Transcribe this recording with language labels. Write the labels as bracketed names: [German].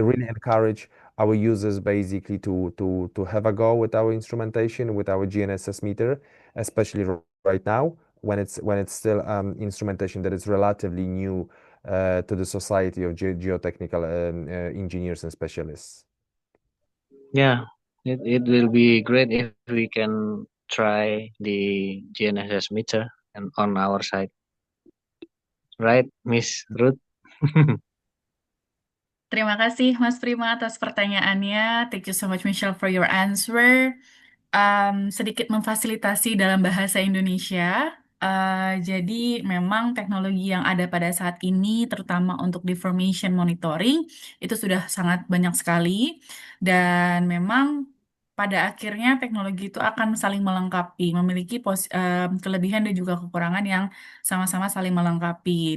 [English] really encourage our users basically to have a go with our instrumentation, with our GNSS meter, especially right now when it's still instrumentation that is relatively new to the society of geotechnical engineers and specialists. Yeah, it will be great if we can try the GNSS meter and on our side, right, Miss Ruth? [Indonesian] Terima kasih Mas Prima atas pertanyaannya. [English] Thank you so much Michelle for your answer. [Indonesian] Sedikit memfasilitasi dalam bahasa Indonesia. Jadi memang teknologi yang ada pada saat ini, terutama untuk deformation monitoring, itu sudah sangat banyak sekali. Dan memang pada akhirnya teknologi itu akan saling melengkapi, memiliki kelebihan dan juga kekurangan yang sama-sama saling melengkapi.